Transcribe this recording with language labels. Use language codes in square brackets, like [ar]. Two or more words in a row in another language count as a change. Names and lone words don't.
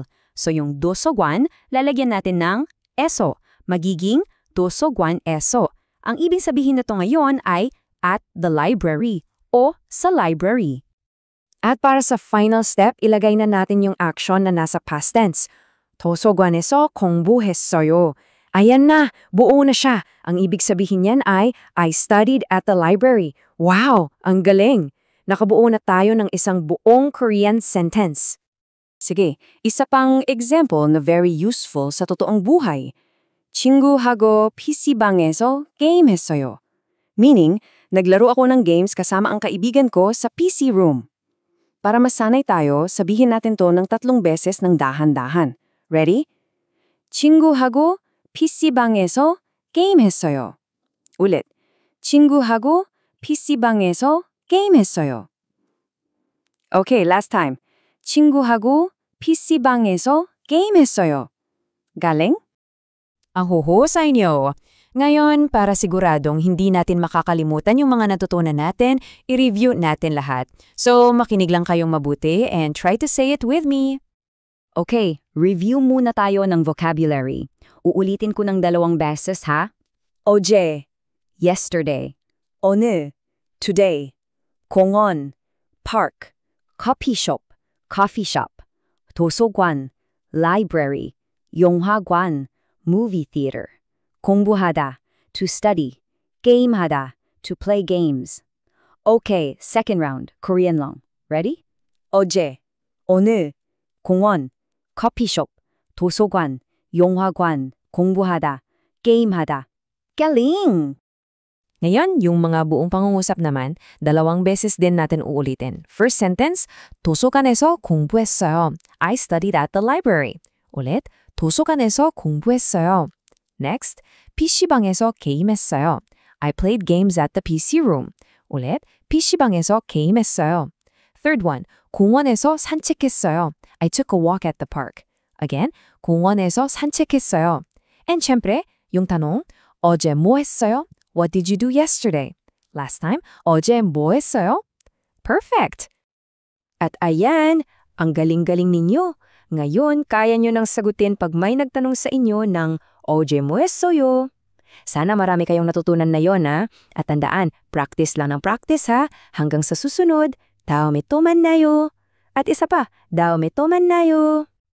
[tl] So yung dosogwan, lalagyan natin ng eso. Magiging [ko] 도서관 에서. [tl] Ang ibig sabihin nito ngayon ay [en] at the library [tl] o sa library. At para sa [en] final step, [tl] ilagay na natin yung action na nasa [en] past tense. [ko] 도서관에서 공부했어요. [tl] Ayan na, buo na siya. Ang ibig sabihin niyan ay, [en] I studied at the library. [tl] Wow, ang galing! Nakabuo na tayo ng isang buong [en] Korean sentence. [tl] Sige, isa pang example na [en] very useful [tl] sa totoong buhay. [ko] 친구하고 PC방에서 게임했어요. [tl] Meaning, naglaro ako ng games kasama ang kaibigan ko sa [en] PC room. [tl] Para masanay tayo, sabihin natin to ng 3 beses ng dahan-dahan. [en] Ready? [ko] 친구하고 PC방에서 게임했어요. 우lit. 친구하고 PC방에서 게임했어요. [en] Okay, last time. 친구하고 PC방에서 게임했어요. [tl] Galing? Ang huhusay niyo. Ngayon, para siguradong hindi natin makakalimutan yung mga natutunan natin, i-review natin lahat. [en] So, [tl] makinig lang kayong mabuti [en] and try to say it with me. [tl] Okay, review muna tayo ng vocabulary. Uulitin ko ng 2 beses ha. [ko] 어제, yesterday. 오늘, [en] today. 공원, park. Coffee shop, coffee shop. [ko] 도서관, library. 영화관, [en] movie theater. 공부하다, to study. 게임하다, to play games. Okay, second round, Korean lang. Ready? [ko] 어제, 오늘, 공원, 커피숍, 도서관, 영화관, 공부하다, 게임하다. [tl] Galing! Ngayon, yung mga buong pangungusap naman, 2 beses din natin uulitin. [en] First sentence, [ko] 도서관에서 공부했어요. [en] I studied at the library. [ko] 우lit, 도서관에서 공부했어요. Next, PC방에서 게임했어요. [en] I played games at the PC room. [ko] 우lit, PC방에서 게임했어요. [en] Third one, [ko] 공원에서 산책했어요. [en] I took a walk at the park. Again, [ko] 공원에서 산책했어요. [tl] And syempre, yung tanong, [ko] 어제 뭐 했어요? [en] What did you do yesterday? Last time, [ko] 어제 뭐 했어요? [en] Perfect! [tl] At ayan, ang galing-galing ninyo. Ngayon, kaya nyo nang sagutin pag may nagtanong sa inyo ng [ko] 어제 뭐 했어요? [tl] Sana marami kayong natutunan na yon ha. At tandaan, practice lang ng practice ha. Hanggang sa susunod, [ko] 다음에 또 만나요. [tl] At isa pa, [ko] 다음에 또 만나요.